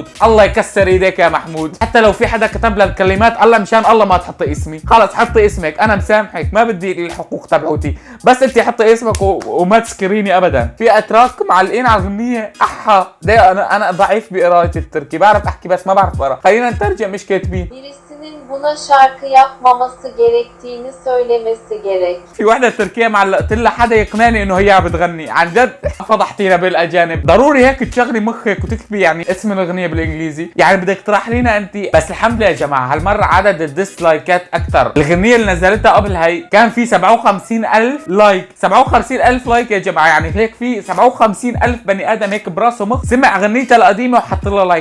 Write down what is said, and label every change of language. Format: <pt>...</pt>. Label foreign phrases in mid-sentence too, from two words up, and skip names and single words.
<ar>الله يكسر ايديك يا محمود، حتى لو في حدا كتب لك الكلمات الله مشان الله ما تحطي اسمي، خلص حطي اسمك، انا مسامحك ما بدي الحقوق تبعوتي، بس انت حطي اسمك وما تسكريني ابدا. في اتراك معلقين على الغنيه احا، انا ضعيف بقراءه التركي، بعرف احكي بس ما بعرف اقرا، خلينا نترجم مش كاتبين.</ar> <tr>Birisinin buna şarkı yapmaması gerektiğini söylemesi gerek.</tr> <ar>في وحده تركيه معلقت لها حدا يقنعني انه هي عم بتغني، عن جد فضحتينا بالاجانب، ضروري هيك تشغلي مخك وتكتبي يعني اسم الاغنيه بالانجليزي، يعني بدك تطرح لنا انت. بس الحمد لله يا جماعه هالمره عدد الديسلايكات اكثر، الاغنيه اللي نزلتها قبل هي كان في 57,000 لايك، 57,000 لايك يا جماعه، يعني هيك في 57,000 بني ادم هيك براسه مخ سمع اغنيتها القديمه وحط لها لايك.</ar>